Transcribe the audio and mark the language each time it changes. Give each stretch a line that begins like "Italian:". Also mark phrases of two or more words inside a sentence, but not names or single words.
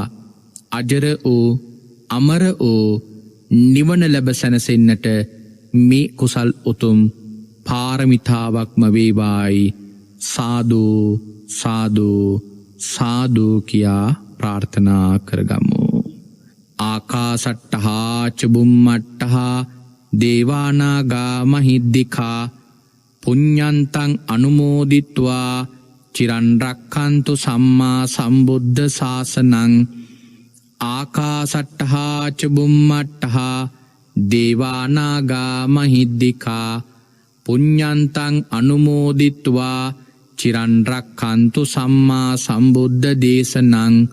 Sinhala: අජර වූ අමර වූ නිවන ලැබ සැනසෙන්නට මේ කුසල් උතුම් පාරමිතාවක්ම වේවායි සාදු සාදු සාදු කියා ප්‍රාර්ථනා කරගමු.
Pali: ආකාසට්ටහා චුම්මට්ටහා දේවානාගා මහිද්దికා පුඤ්ඤන්තං අනුමෝදිත්වා චිරන් රක්ඛන්තු සම්මා සම්බුද්ධ ශාසනං. ආකාසට්ටහා චුම්මට්ටහා දේවානාගා මහිද්దికා පුඤ්ඤන්තං අනුමෝදිත්වා චිරන් රක්ඛන්තු සම්මා සම්බුද්ධ දේශනං.